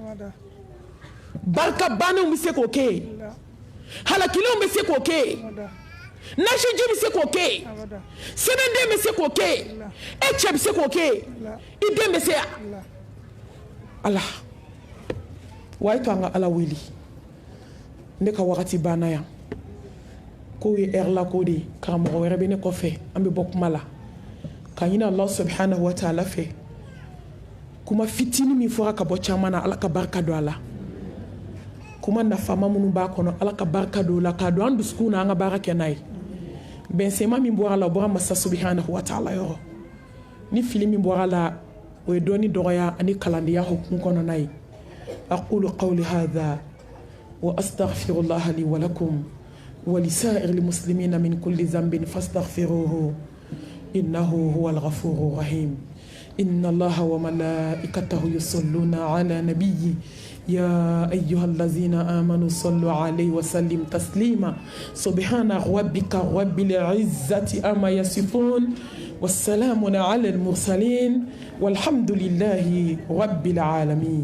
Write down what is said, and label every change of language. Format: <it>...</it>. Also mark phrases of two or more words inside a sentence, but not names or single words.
<bm>barika banenw bɛ se k'o kɛ halakilenw bɛ se k'o kɛ nasiji bɛ se k'o kɛ sɛbɛnden bɛ se k'o kɛ e cɛ bɛ se k'o kɛ i den bɛ se yan ala wa to an ka ala wele ne ka wagati banna yan k'o ye heure la ko de ye karamɔgɔ wɛrɛ bɛ ne kɔfɛ an bɛ bɔ kuma la ka ɲini Allah</bm> <ar>سبحانه وتعالى</ar> <bm>fɛ kuma fitinin min fɔra ka bɔ caman na ala ka barika don a la kuma nafama minnu b'a kɔnɔ ala ka barika don o la k'a don an dusukun na an ka baara kɛ n'a ye bɛnsɛma min bɔra la o bɔra masa</bm> <ar>سبحانه وتعالى</ar> <bm>yɔrɔ ni fili min bɔra la o ye dɔɔni dɔgɔya ani kalandenya hukumu kɔnɔna ye</bm> <ar>أقول قولي هذا و أستغفر الله لي ولكم ولسائر المسلمين من كل ذنب فاستغفروه إنه هو الغفور الرحيم إن الله وملائكته يصلون على النبي يا أيها الذين آمنوا صلوا عليه وسلم تسليما سبحان ربك رب العزة أما يصفون والسلام على المرسلين والحمد لله رب العالمين</ar>